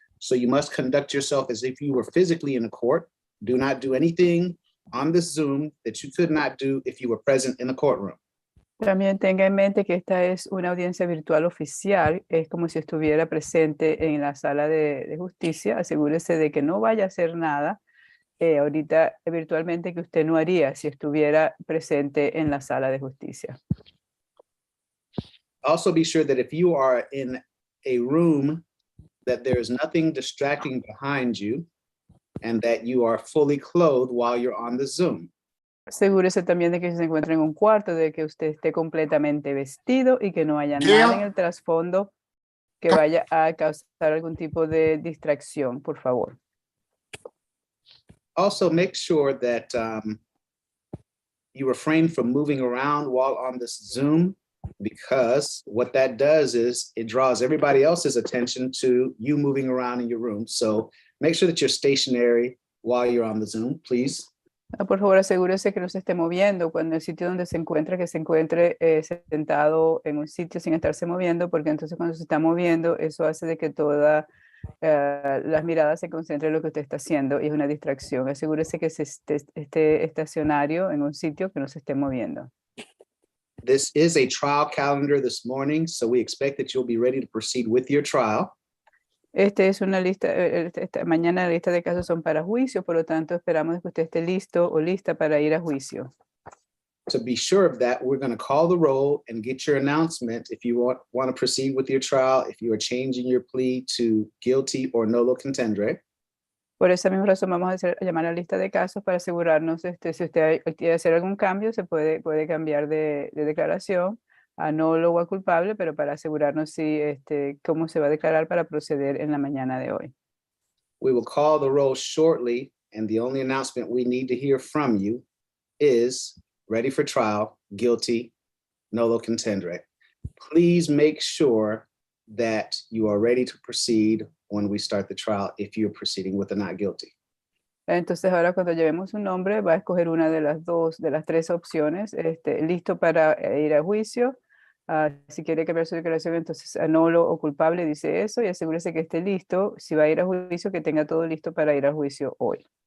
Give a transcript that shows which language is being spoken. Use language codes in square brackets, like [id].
[en] So you must conduct yourself as if you were physically in a court. Do not do anything on this Zoom that you could not do if you were present in the courtroom. [es] También tenga en mente que esta es una audiencia virtual oficial, es como si estuviera presente en la sala de justicia. Asegúrese de que no vaya a hacer nada ahorita virtualmente que usted no haría si estuviera presente en la sala de justicia. [en] Also be sure that if you are in a room that there is nothing distracting behind you and that you are fully clothed while you're on the Zoom. [es] Asegúrese también de que se encuentre en un cuarto, de que usted esté completamente vestido y que no haya nada en el trasfondo que vaya a causar algún tipo de distracción, por favor. [en] Also make sure that you refrain from moving around while on this Zoom, because what that does is it draws everybody else's attention to you moving around in your room. So make sure that you're stationary while you're on the Zoom, please. [es] Por favor, asegúrese que no se esté moviendo cuando el sitio donde se encuentra, que se encuentre sentado en un sitio sin estarse moviendo, porque entonces cuando se está moviendo, eso hace de que todas las miradas se concentren en lo que usted está haciendo y es una distracción. Asegúrese que se esté estacionario en un sitio que no se esté moviendo. [en] This is a trial calendar this morning, so we expect that you'll be ready to proceed with your trial. [es] Este es una lista, esta mañana la lista de casos son para juicio, por lo tanto esperamos que usted esté listo o lista para ir a juicio. [en] To be sure of that, we're going to call the roll and get your announcement if you want to proceed with your trial, if you are changing your plea to guilty or nolo contendere. [es] Por esa misma razón vamos a llamar a la lista de casos para asegurarnos si usted quiere hacer algún cambio, se puede cambiar de declaración a nolo o a culpable, pero para asegurarnos si cómo se va a declarar para proceder en la mañana de hoy. [en] We will call the roll shortly, and the only announcement we need to hear from you is ready for trial, guilty, nolo contendere. Please make sure that you are ready to proceed when we start the trial if you're proceeding with a not guilty. [es] Entonces ahora cuando llevemos un nombre va a escoger una de las tres opciones, listo para ir a juicio. Si quiere cambiar su declaración, entonces a nolo o culpable dice eso y asegúrese que esté listo. Si va a ir a juicio, que tenga todo listo para ir a juicio hoy.